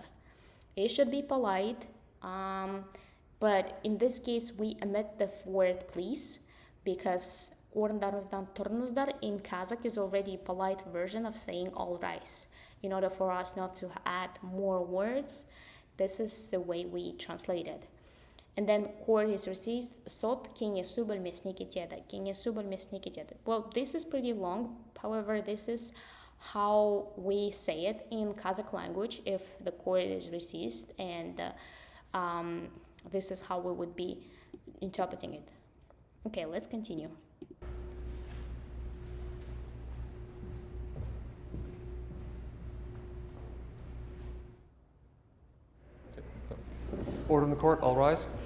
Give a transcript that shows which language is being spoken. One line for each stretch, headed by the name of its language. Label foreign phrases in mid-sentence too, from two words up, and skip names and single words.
English: It should be polite, but in this case we omit the word please, because
Kazakh: орындарыңыздан тұрыңыздар
English: in Kazakh is already a polite version of saying all rise. In order for us not to add more words, this is the way we translate it. And then court is recessed,
Kazakh: сот кеңесу бөлмесіне кетеді. Кеңесу бөлмесіне кетеді.
English: Well, this is pretty long. However, this is how we say it in Kazakh language if the court is recessed, and this is how we would be interpreting it. Okay, let's continue. Order in the court, all rise.